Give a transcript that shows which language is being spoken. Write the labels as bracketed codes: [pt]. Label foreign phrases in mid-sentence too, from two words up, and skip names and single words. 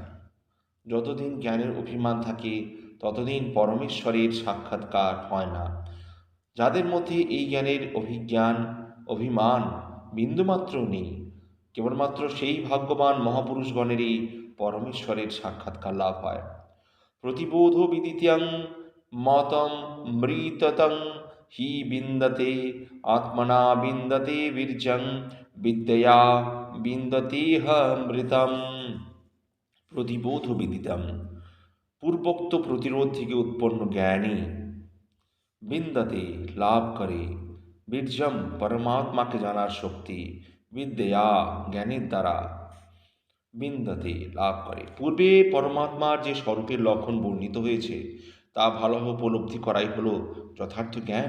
[bn] যতদিন জ্ঞানের অভিমান থাকে ততদিন পরমেশ্বরের সাক্ষাৎকার হয় না। যাদের মধ্যে এই জ্ঞানের অভিমান বিন্দুমাত্র নেই, কেবলমাত্র সেই ভাগ্যবান মহাপুরুষগণেরই পরমেশ্বরের সাক্ষাৎকার লাভ হয়। [sa] প্রতিবোধ বিদিত্যং মতম মৃততং হি বিন্দতে আত্মনা বিন্দতে বীর্যং বিদ্যয়া বিন্দতেহ মৃতম প্রতিবোধ বিদিতম। [bn] পূর্বোক্ত প্রতিরোধ থেকে উৎপন্ন জ্ঞানী বিন্দাতে লাভ করে বীর্যম পরমাত্মাকে জানার শক্তি, বিদ্যা জ্ঞানের দ্বারা বিন্দাতে লাভ করে। পূর্বে পরমাত্মার যে স্বরূপের লক্ষণ বর্ণিত হয়েছে তা ভালোভাবে উপলব্ধি করাই হলো যথার্থ জ্ঞান।